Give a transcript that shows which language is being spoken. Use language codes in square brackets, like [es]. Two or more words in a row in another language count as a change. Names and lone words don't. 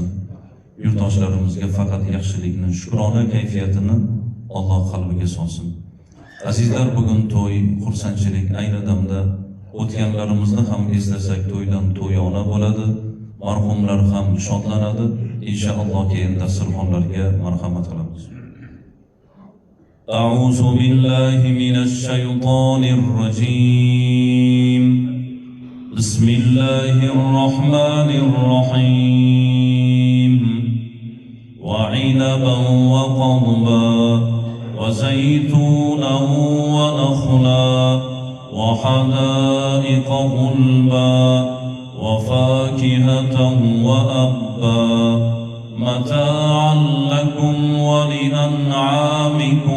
[uz] Yurtdoshlarimizga faqat yaxshilikni, shukrona kayfiyatini Alloh qalbiga solsin. Azizlar, bugun to'y, xursandchilik, ayni damda o'tganlarimizni ham eslasak to'ydan to'yona bo'ladi. Marhumlar ham shodlanadi. Inshaalloh keyin dasturxonlarga marhamat qilamiz. [ar] أعوذ بالله من الشيطان الرجيم. بسم الله الرحمن الرحيم. وعنبا وقضبا وزيتونا ونخلا وحدائق غلبا وفاكهة وأبا متاعا لكم ولأنعامكم.